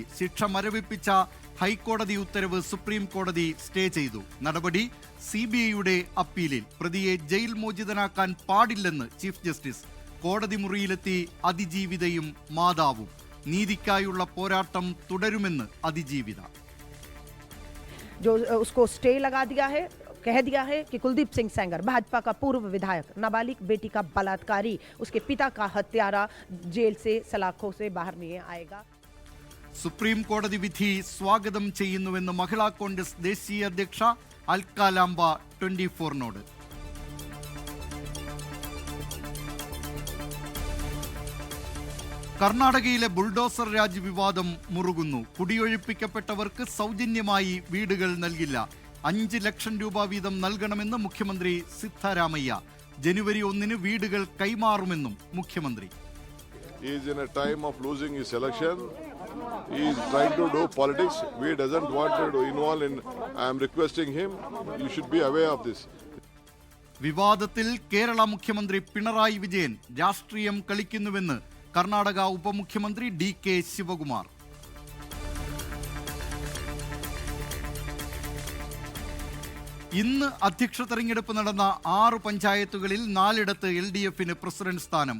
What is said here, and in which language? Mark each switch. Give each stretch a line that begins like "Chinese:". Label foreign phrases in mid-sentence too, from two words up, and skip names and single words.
Malayalam: ശിക്ഷ മരവിപ്പിച്ച ഹൈക്കോടതി ഉത്തരവ് സുപ്രീം കോടതി സ്റ്റേ ചെയ്തു. നടപടി CBIയുടെ അപ്പീലിൽ. പ്രതിയെ ജയിൽ മോചിതനാക്കാൻ പാടില്ലെന്ന് ചീഫ് ജസ്റ്റിസ്. കോടതി മുറിയിലെത്തി അതിജീവിതയും മാതാവും. നീതിക്കായുള്ള പോരാട്ടം തുടരുമെന്ന് അതിജീവിത.
Hindi: जो उसको स्टे लगा दिया है, कह दिया है कि कुलदीप सिंह सेंगर भाजपा का पूर्व विधायक, नाबालिग बेटी का बलात्कारी, उसके पिता का हत्यारा जेल से सलाखों से बाहर नहीं आएगा.
Malayalam: സുപ്രീം കോടതി വിധി സ്വാഗതം ചെയ്യുന്നുവെന്ന് മഹിളാ കോൺഗ്രസ് ദേശീയ അധ്യക്ഷ അൽക്കാലാംബ 24നോട്. കർണാടകയിലെ ബുൾഡോസർ രാജ് വിവാദം മുറുകുന്നു. കുടിയൊഴിപ്പിക്കപ്പെട്ടവർക്ക് സൗജന്യമായി വീടുകൾ നൽകില്ല. 5 ലക്ഷം രൂപ വീതം നൽകണമെന്ന് മുഖ്യമന്ത്രി സിദ്ധരാമയ്യ. ജനുവരി 1-ന് വീടുകൾ കൈമാറുമെന്നും മുഖ്യമന്ത്രി.
English: He is in a time of losing his election. He is trying to do politics. We doesn't want to involve in. I am requesting him. You should be aware of this.
Malayalam: വിവാദത്തിൽ കേരള മുഖ്യമന്ത്രി പിണറായി വിജയൻ രാഷ്ട്രീയം കളിക്കുന്നുവെന്ന് കർണാടക ഉപമുഖ്യമന്ത്രി DK ശിവകുമാർ. ഇന്ന് അധ്യക്ഷ തെരഞ്ഞെടുപ്പ് നടന്ന 6 പഞ്ചായത്തുകളിൽ 4ഇടത്ത് LDFന് പ്രസിഡന്റ് സ്ഥാനം.